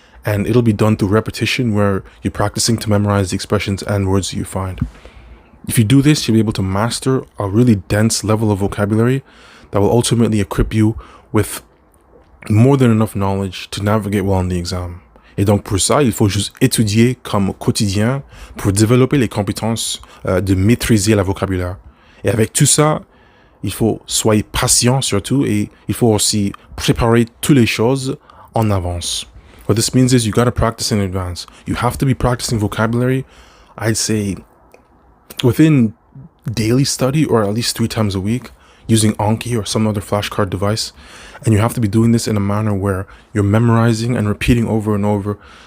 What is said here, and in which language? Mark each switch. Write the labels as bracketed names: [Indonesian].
[English] And it'll be done through repetition where you're practicing to memorize the expressions and words that you find. If you do this, you'll be able to master a really dense level of vocabulary that will ultimately equip you with more than enough knowledge to navigate well in the exam. [French] Et donc pour ça, il faut juste étudier comme quotidien pour développer les compétences de maîtriser la vocabulaire. Et avec tout ça, il faut soyez patient surtout et il faut aussi préparer toutes les choses en avance. [English] What this means is you got to practice in advance. You have to be practicing vocabulary, I'd say, within daily study or at least 3 times a week using Anki or some other flashcard device. And you have to be doing this in a manner where you're memorizing and repeating over and over